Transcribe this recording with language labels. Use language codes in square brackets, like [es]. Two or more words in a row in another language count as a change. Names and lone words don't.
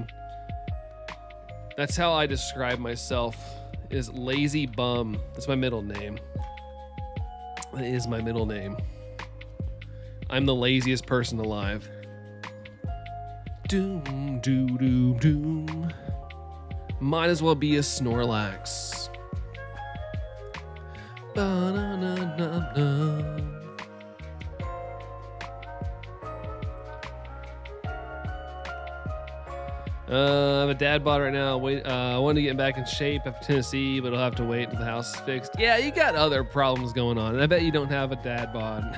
[en] That's how I describe myself, is lazy bum. That's my middle name. That is my middle name. I'm the laziest person alive. Doom, doom, doom, doom. Might as well be a Snorlax. Ba-na-na-na-na. I have a dad bod right now. I want to get back in shape after Tennessee, but I'll have to wait until the house is fixed. Yeah, you got other problems going on, and I bet you don't have a dad bod.